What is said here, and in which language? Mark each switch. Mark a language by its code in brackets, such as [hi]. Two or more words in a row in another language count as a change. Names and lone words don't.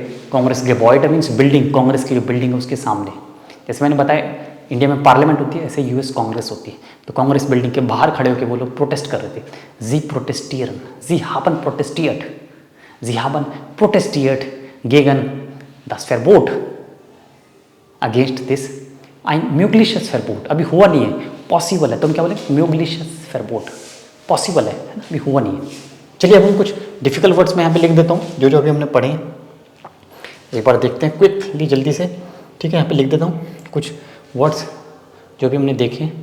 [hi] कांग्रेस गेबॉइड [en] means building, [hi] कांग्रेस की जो बिल्डिंग है उसके सामने। जैसे मैंने बताया इंडिया में पार्लियामेंट होती है, ऐसे यूएस कांग्रेस होती है। तो कांग्रेस बिल्डिंग के बाहर खड़े होकर वो लोग प्रोटेस्ट कर रहे थे। [de] Sie protestieren, sie haben protestiert, sie haben protestiert gegen das Verbot [en] against this [de] ein mögliches Verbot। [hi] अभी हुआ नहीं है, पॉसिबल है। तो हम क्या बोले, [de] mögliches Verbot, [hi] पॉसिबल है ना, अभी हुआ नहीं है। चलिए अब हम कुछ [en] difficult words [hi] में यहाँ पे लिख देता हूँ, जो जो अभी हमने पढ़े हैं। एक बार देखते हैं क्विकली, जल्दी से, ठीक है। यहाँ पे लिख देता हूँ कुछ वर्ड्स जो भी हमने देखे हैं।